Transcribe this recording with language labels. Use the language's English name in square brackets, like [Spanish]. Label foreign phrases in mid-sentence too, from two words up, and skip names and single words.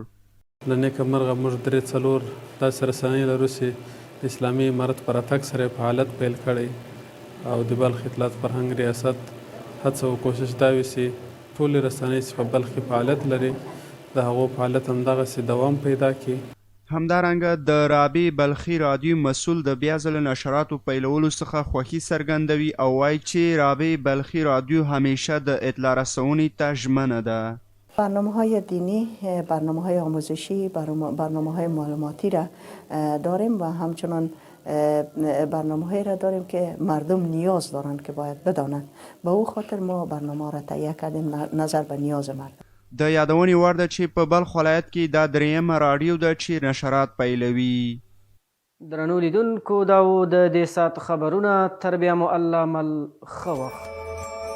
[Pashto] له نیکه مرغه موږ 3-4 داسې رسنۍ لرو چې د اسلامي امارت په راتګ سره فعالیت پیل کړی او د بلخ اطلاعات فرهنګ ریاست هڅه او کوشش دا وي چې ټولې رسنۍ چې په بلخ کې فعالیت لري د هغو فعالیت همدغسې دوام پیدا کړي. همدارنګه د رابعې بلخي رادیو مسؤل د بیا ځله نشراتو پیلولو څخه خوښي څرګندوي او وایي چې رابعې بلخي رادیو همیشه د اطلاع رسونې ته ژمنه ده. [Persian] برنامه‌های دینی، برنامه‌های آموزشی، برنامه‌های معلوماتی را داریم و همچنان برنامه را داریم که مردم نیاز دارند که باید بدانند. به او خاطر ما برنامه را تهیه کردیم نظر به نیاز مردم. [Pashto] د یادونې وړ ده چې په بلخ ولایت کې دا درېیمه راډیو ده چې نشرات پیلوي. درنو لیدونکو دا و د دې ساعت خبرونه. تر بیا مو الله مل ښه وخت.